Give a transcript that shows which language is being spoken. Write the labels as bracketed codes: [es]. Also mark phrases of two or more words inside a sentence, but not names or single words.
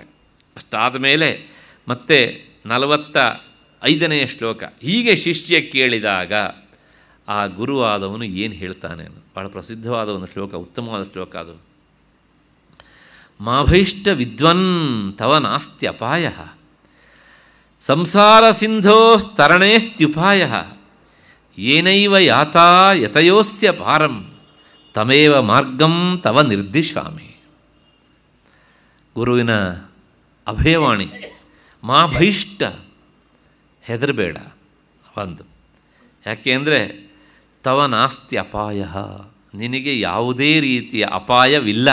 [kn] ಅಷ್ಟಾದ ಮೇಲೆ ಮತ್ತೆ 45ನೇ ಶ್ಲೋಕ, ಹೀಗೆ ಶಿಷ್ಯ ಕೇಳಿದಾಗ ಆ ಗುರುವಾದವನು ಏನು ಹೇಳ್ತಾನೆ ಅನ್ನೋದು ಭಾಳ ಪ್ರಸಿದ್ಧವಾದ ಒಂದು ಶ್ಲೋಕ, ಉತ್ತಮವಾದ ಶ್ಲೋಕ ಅದು. [sa] ಮಾಭೈಷ್ಟ ವಿದ್ವನ್ ತವ ನಾಸ್ತ್ಯಪಾಯ ಸಂಸಾರ ಸಿಂಧೋಸ್ತರಣೇಸ್ತ್ಯುಪಾಯ ಏನೈವ ಯಾತಾ ಯತಯೋಸ್ಯ ಪಾರಂ ತಮೇವ ಮಾರ್ಗಂ ತವ ನಿರ್ದಿಶಾಮಿ. [kn] ಗುರುವಿನ ಅಭಯವಾಣಿ, [sa] ಮಾ ಭೈಷ್ಟ, [kn] ಹೆದರಬೇಡ. ಒಂದು ಯಾಕೆ ಅಂದರೆ [sa] ತವ ನಾಸ್ತಿ ಅಪಾಯ, [kn] ನಿನಗೆ ಯಾವುದೇ ರೀತಿಯ ಅಪಾಯವಿಲ್ಲ.